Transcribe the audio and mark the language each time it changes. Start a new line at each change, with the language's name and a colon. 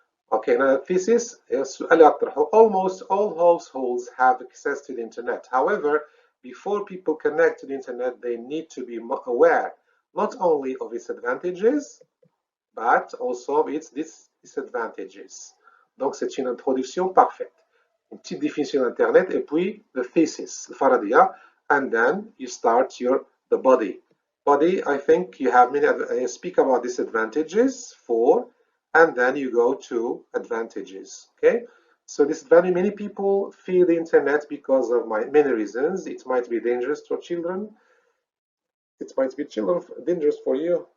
English: Okay, now thesis is almost all households have access to the internet. However, before people connect to the internet, they need to be aware not only of its advantages, but also of its disadvantages.
French: Donc, c'est une introduction parfaite. Une petite définition d'Internet et puis
English: the thesis,
French: le faradia,
English: and then you start the body. Body, I think you have many, speak about disadvantages, 4, and then you go to advantages, okay? So many people fear the internet because of many reasons. It might be dangerous for children. It might be dangerous for you.